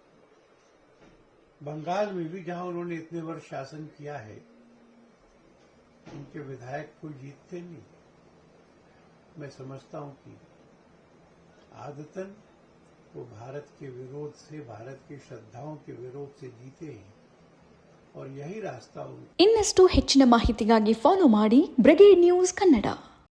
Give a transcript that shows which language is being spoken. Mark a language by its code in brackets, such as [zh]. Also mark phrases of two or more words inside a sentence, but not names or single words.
[hi] बंगाल में भी जहां उन्होंने इतने वर्ष शासन किया है, उनके विधायक कोई जीतते नहीं। मैं समझता हूं कि आदतन वो भारत के विरोध से, भारत की श्रद्धाओं के विरोध से जीते हैं और यही रास्ता [kn] ಇನ್ನಷ್ಟು ಹೆಚ್ಚಿನ ಮಾಹಿತಿಗಾಗಿ ಫಾಲೋ ಮಾಡಿ ಬ್ರಿಗೇಡ್ ನ್ಯೂಸ್ ಕನ್ನಡ।